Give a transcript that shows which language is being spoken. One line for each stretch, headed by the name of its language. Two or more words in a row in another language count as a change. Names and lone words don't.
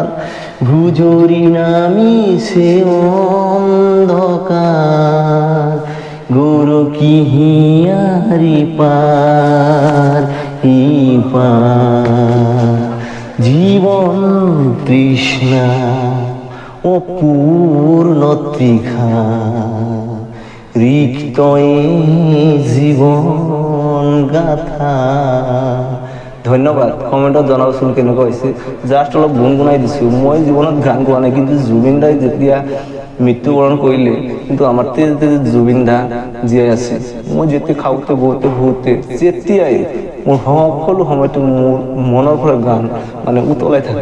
Assamese: গুজরি নামিছে অন্ধকার, গুরু কি হিয়ারি পার হি পার। জীবন তৃষ্ণা অপূর্ণ তৃষা, রিক্ত এ জীবন গাথা। ধন্যবাদ। কমেণ্টত জনাবচোন কেনেকুৱা হৈছে। জাষ্ট অলপ গুণগুণাই দিছোঁ। মই জীৱনত গান গোৱা নাই, কিন্তু জুবিন দাই যেতিয়া মৃত্যুবৰণ কৰিলে, কিন্তু আমাৰ জুবিন দা জীয়াই আছে। মই যেতিয়া খাওঁতে বওঁতে শুওঁতে যেতিয়াই মোৰ সকলো সময়তে মোৰ মনৰ পৰা গান মানে উতলাই থাকে।